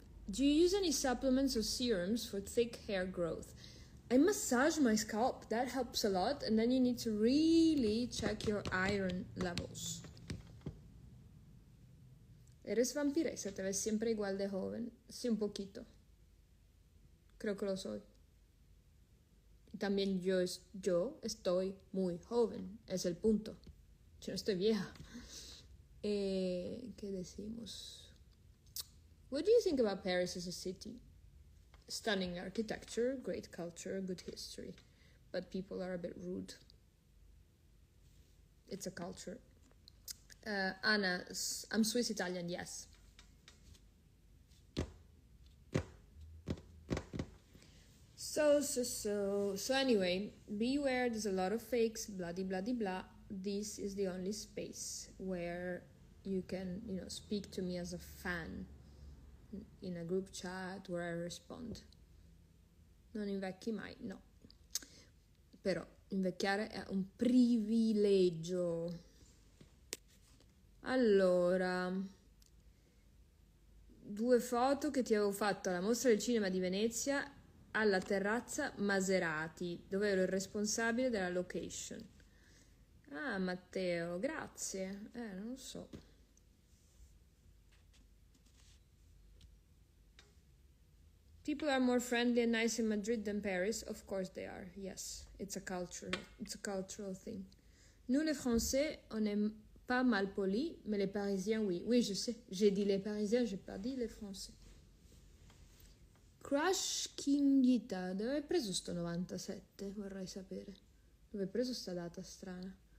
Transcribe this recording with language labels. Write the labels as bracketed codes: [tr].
[en] Do you use any supplements or serums for thick hair growth? I massage my scalp, that helps a lot, and then you need to really check your iron levels. [es] ¿Eres vampiresa? ¿Te ves siempre igual de joven? Sí, un poquito. Creo que lo soy. Y también yo estoy muy joven, es el punto. Yo no estoy vieja. ¿Qué decimos? [en] What do you think about Paris as a city? Stunning architecture, great culture, good history. But people are a bit rude. It's a culture. Anna, I'm Swiss Italian, yes. So anyway, beware, there's a lot of fakes, blah, blah, blah, blah. This is the only space where you can, speak to me as a fan in a group chat where I respond. [it] Non invecchi mai, no. Però invecchiare è un privilegio. Allora, 2 foto che ti avevo fatto alla mostra del cinema di Venezia alla terrazza Maserati, dove ero il responsabile della location. Ah, Matteo, grazie. Non lo so. [en] People are more friendly and nice in Madrid than Paris. Of course they are, yes. It's a cultural thing. [fr] Nous les Français, on n'est pas mal polis, mais les Parisiens, oui. Oui, je sais. J'ai dit les Parisiens, j'ai pas dit les Français. [it] Crush Kingita, dove hai preso sto 97? Vorrei sapere. Dove hai preso sta data strana?